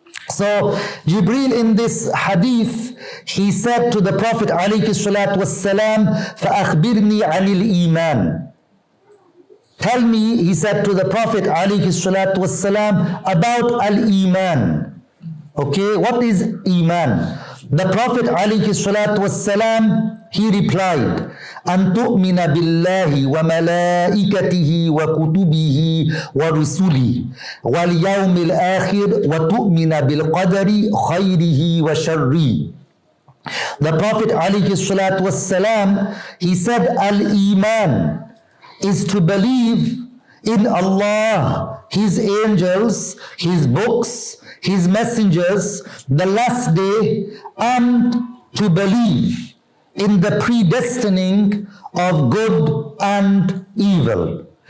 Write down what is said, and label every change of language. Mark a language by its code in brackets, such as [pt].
[en] So Jibreel in this hadith, he said to the Prophet alayhi salatu wassalam, [ar] فَأَخْبِرْنِي عَنِ الْإِيمَانِ. [en] Tell me, he said to the Prophet alayhi salatu wassalam, about al-Iman. Okay, what is Iman? The Prophet alayhi salatu wassalam, he replied, [ar] أن تؤمن بالله وملائكته وكتبه ورسله واليوم الآخر وتؤمن بالقدر خيره وشره. [en] The Prophet alayhi salatu wassalam, he said, Al-Iman is to believe in Allah, His angels, His books, His messengers, the last day, and to believe in the predestining of good and evil.